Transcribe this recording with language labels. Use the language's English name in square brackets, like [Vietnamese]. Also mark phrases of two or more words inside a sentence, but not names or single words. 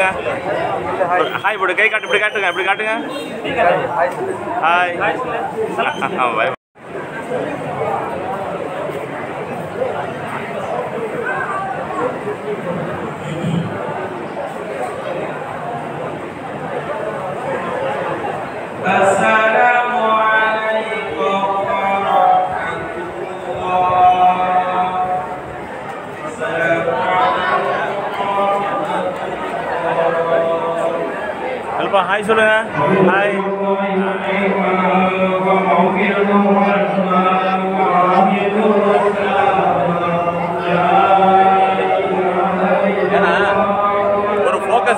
[Tamil] ஹாய் போடு. கை காட்டு. இப்படி காட்டுங்க. இப்படி காட்டுங்க. ஹாய் ஹாய். [Arabic] السلام عليكم ورحمة الله. [Tamil] ஹெல்ப்பா. ஹாய் சொல்லுங்க. ஹாய். ஏன்னா ஒரு ஃபோக்கஸ்.